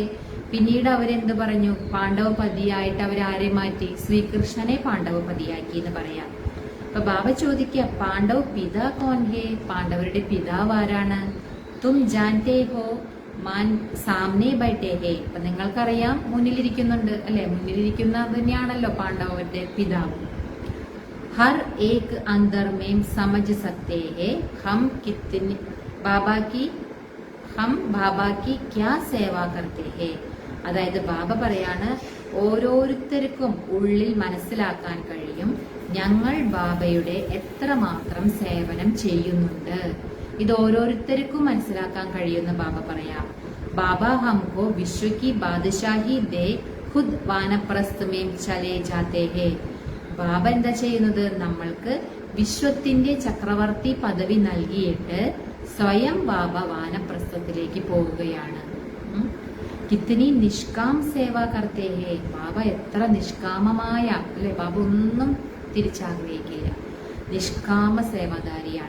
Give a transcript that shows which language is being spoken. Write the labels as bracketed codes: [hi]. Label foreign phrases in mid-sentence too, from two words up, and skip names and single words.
[ml] പിന്നീട് അവരെന്ത് പറഞ്ഞു, പാണ്ഡവപതിയായിട്ട് അവരാരെ മാറ്റി, ശ്രീകൃഷ്ണനെ പാണ്ഡവപതിയാക്കി എന്ന് പറയാം. അപ്പൊ ബാബ ചോദിക്കുക, [hi] पांडव पिता कौन है. [ml] പാണ്ഡവരുടെ പിതാവ് ആരാണ്? [hi] तुम जानते हो मान सामने बैठे हैं. [ml] അപ്പൊ നിങ്ങൾക്കറിയാം, മുന്നിലിരിക്കുന്നുണ്ട് അല്ലെ, മുന്നിലിരിക്കുന്ന തന്നെയാണല്ലോ പാണ്ഡവരുടെ പിതാവ്. [hi] हर एक अंदर में समझ सकते हैं हम कितने बाबा की क्या सेवा करते हैं. [ml] അതായത് ബാബ പറയാണ്, ഓരോരുത്തർക്കും ഉള്ളിൽ മനസ്സിലാക്കാൻ കഴിയും ഞങ്ങൾ ബാബയുടെ എത്രമാത്രം സേവനം ചെയ്യുന്നുണ്ട്. ഇത് ഓരോരുത്തർക്കും മനസ്സിലാക്കാൻ കഴിയുന്ന ബാബ പറയാം. [hi] बाबा हमको विश्व की बादशाही दे खुद वानप्रस्थ में चले जाते हैं. [ml] ബാബ എന്താ ചെയ്യുന്നത്, നമ്മൾക്ക് വിശ്വത്തിന്റെ ചക്രവർത്തി പദവി നൽകിയിട്ട് സ്വയം ബാബ വാനപ്രസ്ഥത്തിലേക്ക് പോവുകയാണ്. [hi] कितनी निष्काम सेवा करते हैं. [ml] ബാബ എത്ര നിഷ്കാമമായ, അല്ലെ, ബാബ ഒന്നും തിരിച്ചാഗ്രഹിക്കില്ല, നിഷ്കാമ സേവധാരിയാണ്.